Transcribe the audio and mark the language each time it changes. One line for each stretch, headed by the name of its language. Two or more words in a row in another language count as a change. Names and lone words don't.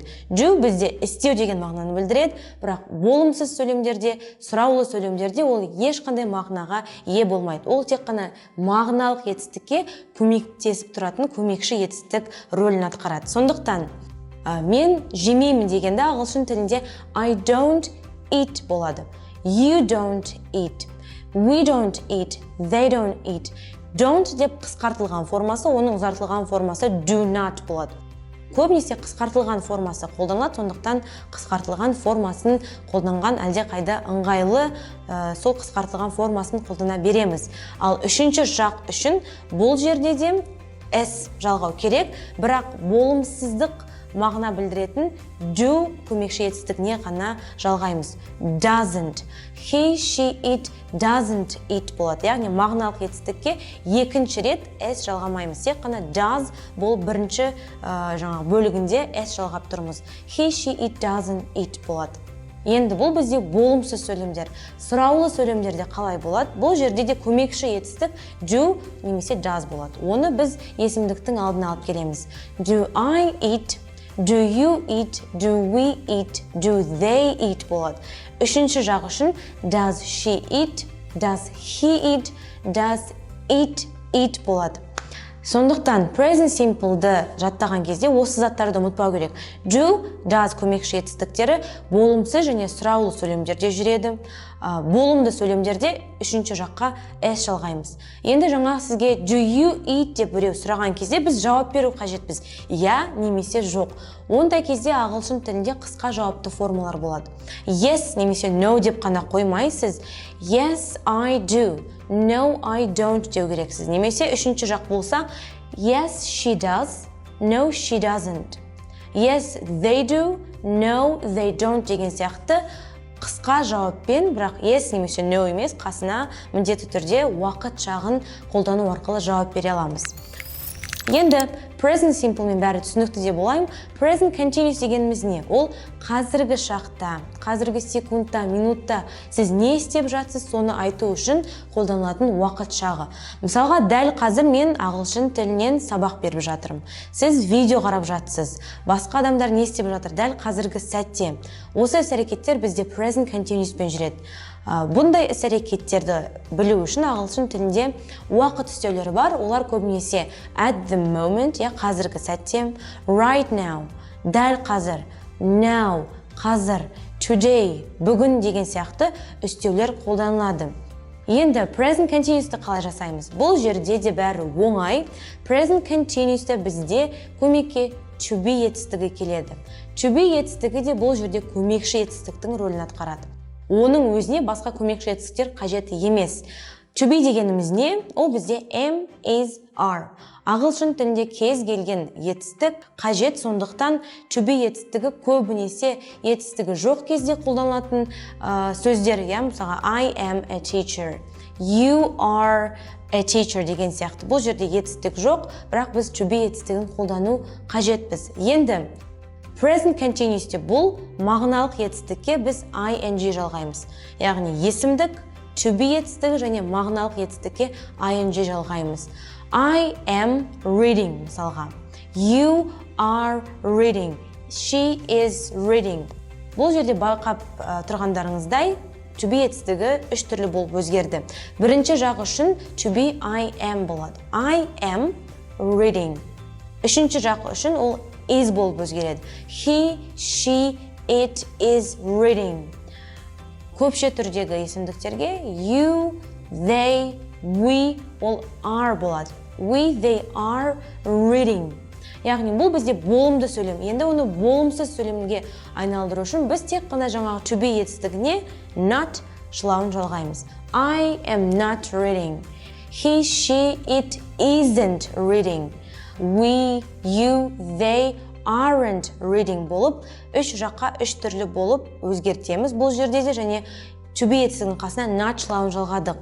Kazakh: Do бізде істеу деген мағынаны білдіреді, бірақ болымсыз сөйлемдерде, сұраулы сөйлемдерде ол ешқандай мағынаға ие болмайды. Ол тек қана мағыналық етістікке көмектесіп тұратын көмекші етістік рөлін атқарады. Сондықтан мен жемеймін дегенде ағылшын тілінде
English: I don't eat
Kazakh: болады.
English: You don't eat. We don't eat. They don't eat. Don't
Kazakh: деп қысқартылған формасы, оның ұзартылған формасы
English: do not
Kazakh: болады. Көбінесе қысқартылған формасы қолданылады, сондықтан қысқартылған формасын қолданған әлде қайда ыңғайлы, сол қысқартылған формасын қолдана береміз. Ал үшінші жақ үшін бұл жерде де s жалғау керек, бірақ болымсыздық мағына білдіретін do көмекші етістігіне ғана жалғаймыз.
English: Doesn't. He, she, it, doesn't eat болады.
Kazakh: Яғни мағыналық етістікке екінші рет s жалғамаймыз. Тек қана does бұл бірінші бөлігінде s жалғап тұрмыз.
English: He, she, it, doesn't eat болады.
Kazakh: Енді бұл бізде болымсыз сөйлемдер. Сұраулы сөйлемдерде қалай болады? Бұл жерде де көмекші етістік do немесе does болады. Оны біз есімдіктің алдына алып келеміз.
English: Do I eat? Do you eat? Do we eat? Do they eat
Kazakh: болады. Үшінші жақ үшін
English: does she eat? Does he eat? Does it eat болады.
Kazakh: Сондықтан
English: present simple'ды
Kazakh: жаттаған кезде осы заттарды ұмытпау керек.
English: Do, does
Kazakh: көмекші етістіктері болымсыз және сұраулы сөйлемдерде жүреді. Болымды сөйлемдерде үшінші жаққа s жалғаймыз. Енді жаңа сізге
English: do you eat
Kazakh: деп біреу сұраған кезде біз жауап беру қажетпіз. Я немесе жоқ. Ондай кезде ағылшын тілінде қысқа жауапты формалар болады. Yes немесе no деп қана қоймайсыз.
English: Yes, I do. No, I don't
Kazakh: деу керексіз. Немесе үшінші жақ болса,
English: yes, she does. No, she doesn't. Yes, they do. No, they don't
Kazakh: деген сияқты қысқа жауаппен, бірақ yes немесе no емес, қасына міндетті түрде уақыт жағын қолдану арқылы жауап бере аламыз. Енді
English: present simple
Kazakh: мен бәрі түсінікті деп ойлаймын.
English: Present continuous
Kazakh: дегеніміз не? Ол қазіргі шақта, қазіргі секундта, минутта сіз не істеп жатсыз, соны айту үшін қолданылатын уақыт шағы. Мысалға, дәл қазір мен ағылшын тілінен сабақ беріп жатырмын. Сіз видео қарап жатсыз. Басқа адамдар не істеп жатыр дәл қазіргі сәтте. Осы іс-әрекеттер бізде
English: present continuous
Kazakh: пен жүреді. Бұндай іс-әрекеттерді білу үшін ағылшын тілінде уақыт үстеулері бар. Олар көбінесе
English: at the moment,
Kazakh: қазіргі сәтте,
English: right now,
Kazakh: дәл қазір, now, қазір, today, бүгін деген сияқты үстеулер қолданылады. Енді
English: present continuous'ты
Kazakh: қалай жасаймыз? Бұл жерде де бәрі оңай.
English: Present continuous'та
Kazakh: бізде көмекке
English: to be
Kazakh: етістігі келеді.
English: To be
Kazakh: етістігі де бұл жерде көмекші етістіктің рөлін атқарады. Оның өзіне басқа көмекші етістіктер қажет емес.
English: To be
Kazakh: дегеніміз не? Ол бізде
English: am, is, are.
Kazakh: Ағылшын тілінде кез келген етістік қажет, сондықтан
English: to be
Kazakh: етістігі көбінесе етістігі жоқ кезде қолданылатын сөздер. Мысалға,
English: I am a teacher. You are a teacher
Kazakh: деген сияқты. Бұл жерде етістік жоқ, бірақ біз
English: to be
Kazakh: етістігін қолдану қажетпіз. Енді
English: present continuous'те
Kazakh: бұл мағыналық етістікке біз ing жалғаймыз. Яғни есімдік,
English: to be
Kazakh: етістігі және мағыналық етістікке ing жалғаймыз.
English: I am reading мысалға. You are reading. She is reading.
Kazakh: Бұл жерде байқап тұрғандарыңыздай
English: to be
Kazakh: етістігі үш түрлі болып өзгерді. Бірінші жағы үшін
English: to be I am
Kazakh: болады.
English: I am reading.
Kazakh: Үшінші жағы үшін ол is болып өзгереді.
English: He, she, it is reading.
Kazakh: Көпше түрдегі есімдіктерге
English: you, they, we,
Kazakh: ол are болады.
English: We, they are reading.
Kazakh: Яғни бұл бізде болымды сөйлем. Енді оны болымсыз сөйлемге айналдыру үшін біз тек қана жаңағы
English: to be
Kazakh: етістігіне not шылауын жалғаймыз.
English: I am not reading. He, she, it isn't reading.
Kazakh: We, you, they aren't reading болып, үш жаққа үш түрлі болып өзгертеміз бұл жерде де, және
English: to be
Kazakh: етістігінің қасына not шылауын жалғадық.